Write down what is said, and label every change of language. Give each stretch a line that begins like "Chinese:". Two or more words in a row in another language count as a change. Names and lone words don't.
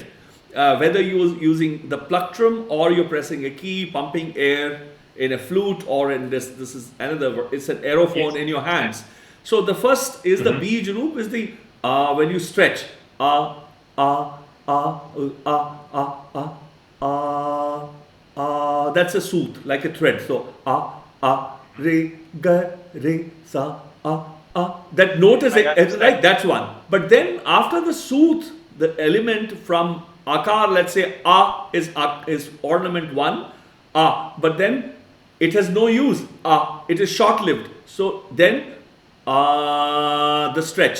English: Whether you're using the plectrum or you're pressing a key, pumping air in a flute, or in this is another, it's an aerophone in your hands. So the first is the
Hindi: bij roop,
English: is the when you stretch, that's a sooth, like a thread.
Hindi: So re, ga, re, sa,
English: that note is like that's one. But then after the sooth, the element from akar, let's say is ornament 1, but then it has no use. It is short-lived. So then the stretch.